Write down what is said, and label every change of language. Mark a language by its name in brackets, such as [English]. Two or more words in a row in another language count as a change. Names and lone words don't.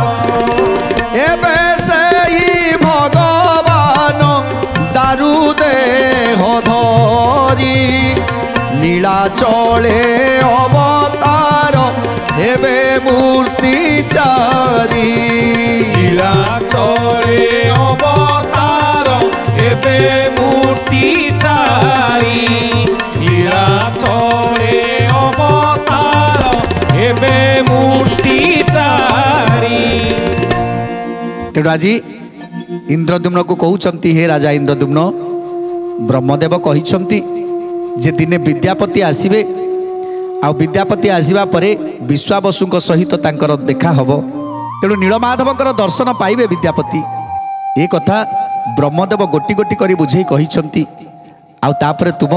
[Odia] ଏବେ ସେଇ ଭଗବାନ ଦାରୁ ଦେହ ଧରି ନୀଳାଚଳେ ଅବତାର ହେବେ ମୂର୍ତ୍ତି ଚାରି ଲୀଳାଚଳେ ଅବତାର ଏବେ ମୂର୍ତ୍ତି ଚାରି ଲୀଳାଚଳେ ଅବତାର ଏବେ ମୂର୍ତ୍ତି ଚାରି ତେଣୁ ଆଜି ଇନ୍ଦ୍ରଦ୍ୟୁମ୍ନକୁ କହୁଛନ୍ତି ହେ ରାଜା ଇନ୍ଦ୍ରଦ୍ୟୁମ୍ନ ବ୍ରହ୍ମଦେବ କହିଛନ୍ତି ଯେ ଦିନେ ବିଦ୍ୟାପତି ଆସିବେ ଆଉ ବିଦ୍ୟାପତି ଆସିବା ପରେ ବିଶ୍ୱାବସୁଙ୍କ ସହିତ ତାଙ୍କର ଦେଖା ହେବ ତେଣୁ ନୀଳମାଧବଙ୍କର ଦର୍ଶନ ପାଇବେ ବିଦ୍ୟାପତି ଏ କଥା ବ୍ରହ୍ମଦେବ ଗୋଟି ଗୋଟି କରି ବୁଝେଇ କହିଛନ୍ତି ଆଉ ତାପରେ